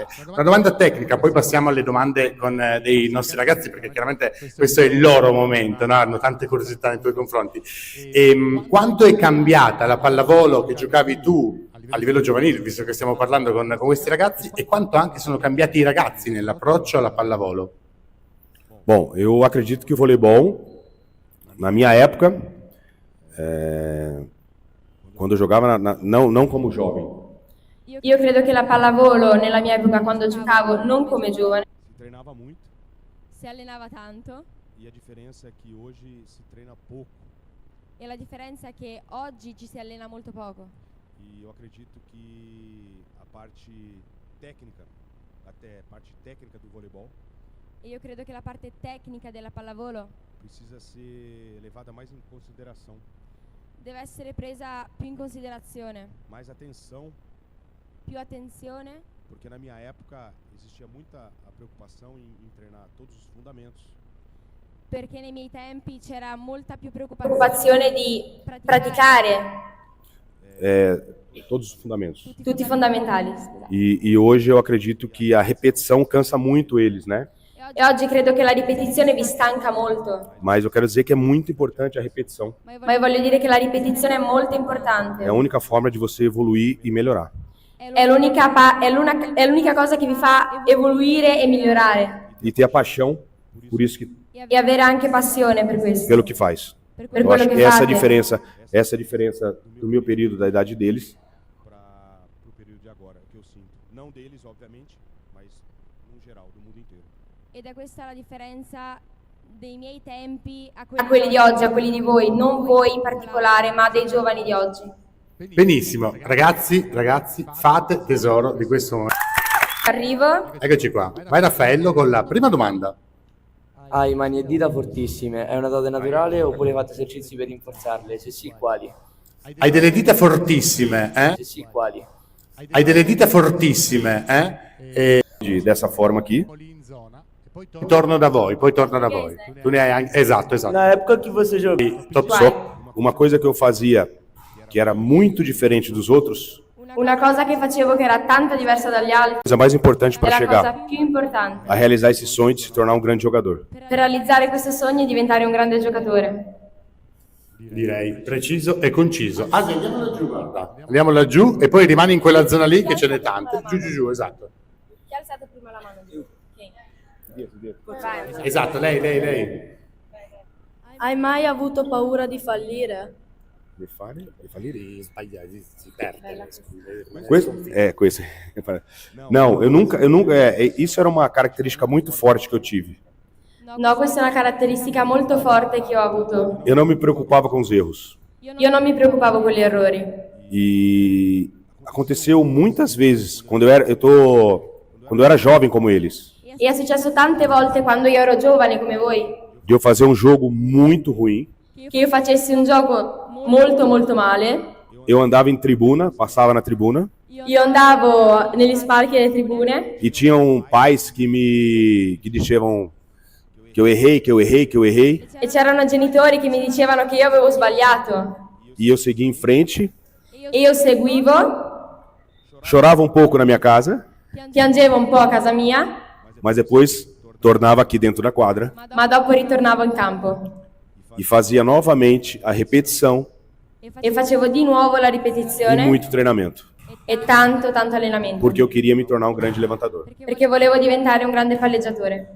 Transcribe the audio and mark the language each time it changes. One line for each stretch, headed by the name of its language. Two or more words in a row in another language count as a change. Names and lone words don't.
Italian: Una domanda tecnica, poi passiamo alle domande con dei nostri ragazzi, perché chiaramente questo è il loro momento, no? Hanno tante curiosità nei tuoi confronti. Quanto è cambiata la pallavolo che giocavi tu a livello giovanile, visto che stiamo parlando con questi ragazzi, e quanto anche sono cambiati i ragazzi nell'approccio alla pallavolo?
Portuguese: Bom, eu acredito que o voleibol, na minha época, quando eu jogava, não como jovem,
Italian: Io credo che la pallavolo nella mia epoca, quando giocavo, non come giovane,
Portuguese: Se treinava muito
Italian: Si allenava tanto
Portuguese: e a diferença é que hoje se treina pouco.
Italian: e la differenza è che oggi ci si allena molto poco.
Portuguese: E eu acredito que a parte técnica, até parte técnica do voleibol,
Italian: E io credo che la parte tecnica della pallavolo
Portuguese: precisa ser levada mais em consideração,
Italian: deve essere presa più in considerazione,
Portuguese: mais atenção,
Italian: più attenzione,
Portuguese: porque na minha época existia muita a preocupação em treinar todos os fundamentos.
Italian: perché nei miei tempi c'era molta più preoccupazione di praticare
Portuguese: todos os fundamentos.
Italian: tutti i fondamentali.
Portuguese: E hoje eu acredito que a repetição cansa muito eles, né?
Italian: E oggi credo che la ripetizione vi stanca molto,
Portuguese: mas eu quero dizer que é muito importante a repetição.
Italian: ma io voglio dire che la ripetizione è molto importante.
Portuguese: É a única forma de você evoluir e melhorar.
Italian: È l'unica cosa che vi fa evoluire e migliorare
Portuguese: E ter a paixão por isso que,
Italian: e avere anche passione per questo,
Portuguese: pelo que faz.
Italian: per
Portuguese: Eu
Italian: quello
Portuguese: acho
Italian: che
Portuguese: que essa é
Italian: fate.
Portuguese: a diferença do meu período, da idade deles. Para o período de agora, que eu sinto. Não deles, obviamente, mas no geral, do mundo inteiro.
Italian: Ed è questa la differenza dei miei tempi a A quelli di oggi, a quelli di voi, non voi in particolare, ma dei giovani di oggi. Benissimo, ragazzi, fate tesoro di questo momento. Arrivo. Eccoci qua. Vai Raffaello con la prima domanda. Hai mani e dita fortissime, è una dote naturale oppure fate esercizi per rinforzarle? Se sì, quali? Hai delle dita fortissime, Se sì, quali? Hai delle dita fortissime, E
Portuguese: Dessa forma aqui.
Italian: Lì in zona, e poi torno da voi, poi torno da voi. Tu ne hai anche... Esatto.
Portuguese: Na época que você jogou, Top soco. Uma coisa que eu fazia que era muito diferente dos outros,
Italian: Una cosa che facevo che era tanto diversa dagli altri,
Portuguese: a coisa mais importante
Italian: è
Portuguese: para
Italian: la cosa
Portuguese: chegar
Italian: più importante
Portuguese: a realizar esse sonho de se tornar um grande jogador.
Italian: per realizzare questo sogno e diventare un grande giocatore. Direi preciso e conciso. Ah, sì, andiamo laggiù, guarda. Andiamo laggiù e poi rimani in quella zona lì che ce n'è tante. Giù, esatto. Chi ha alzato prima la mano? Esatto, lei. Hai mai avuto paura di fallire? Sbagliare, si perde. Questo.
Portuguese: Não, eu nunca. Isso era uma característica muito forte que eu tive.
Italian: No, questa è una caratteristica molto forte che ho avuto.
Portuguese: Eu não me preocupava com os erros.
Italian: Io non mi preoccupavo con gli errori.
Portuguese: E aconteceu muitas vezes quando eu era jovem como eles,
Italian: E è successo tante volte quando io ero giovane come voi,
Portuguese: de eu fazer um jogo muito ruim.
Italian: che io facessi un gioco molto male.
Portuguese: Eu andava em tribuna, passava na tribuna
Italian: Io andavo negli spalti delle tribune
Portuguese: e tinham pais que diziam que eu errei,
Italian: e c'erano genitori che mi dicevano che io avevo sbagliato.
Portuguese: e eu seguia em frente,
Italian: E io seguivo,
Portuguese: chorava um pouco na minha casa,
Italian: piangevo un po' a casa mia,
Portuguese: mas depois tornava aqui dentro da quadra
Italian: ma dopo ritornavo in campo
Portuguese: e fazia novamente a repetição
Italian: e facevo di nuovo la e ripetizione
Portuguese: muito treinamento,
Italian: e tanto allenamento.
Portuguese: porque eu queria me tornar um grande levantador.
Italian: Perché volevo diventare un grande palleggiatore.